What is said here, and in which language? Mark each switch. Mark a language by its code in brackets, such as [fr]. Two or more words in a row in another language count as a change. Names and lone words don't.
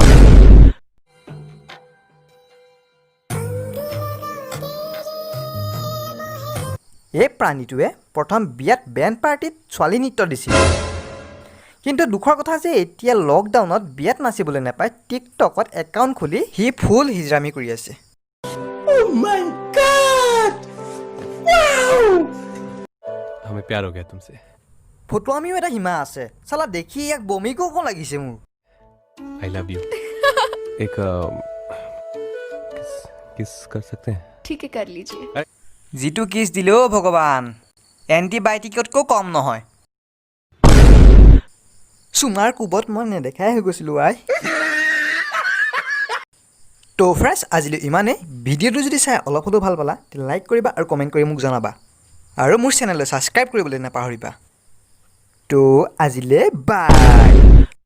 [as] এই প্ৰাণীটোৱে প্ৰথম বিয়াত [en] band party [as] ছোৱালী নৃত্য দিছিল কিন্তু দুখৰ কথা যে এতিয়া লকডাউনত বিয়াত নাচিবলৈ নাপায় টিকটকত একাউণ্ট খুলি সি ফুল হিজৰামি কৰি আছে [hi] हमें प्यार हो गया तुमसे [as] ফটো আমিও এটা সীমা আছে চালা দেখি ইয়াক বমি কব লাগিছে মোৰ [en] I love you [hi] एक किस कर सकते हैं ठीक है कर लीजिए [as] যিটো কিছ দিলেও ভগৱান এণ্টিবায়'টিকতকৈ কম নহয় চুমাৰ কোবত মই নেদেখাই হৈ গৈছিলোঁ আই তো ফ্ৰেণ্ডছ আজিলৈ ইমানেই ভিডিঅ'টো যদি চাই অলপ হ'লেও ভাল পালা তেন্তে লাইক কৰিবা আৰু কমেণ্ট কৰি মোক জনাবা আৰু মোৰ চেনেললৈ ছাবস্ক্ৰাইব কৰিবলৈ নাপাহৰিবা তো আজিলৈ বাই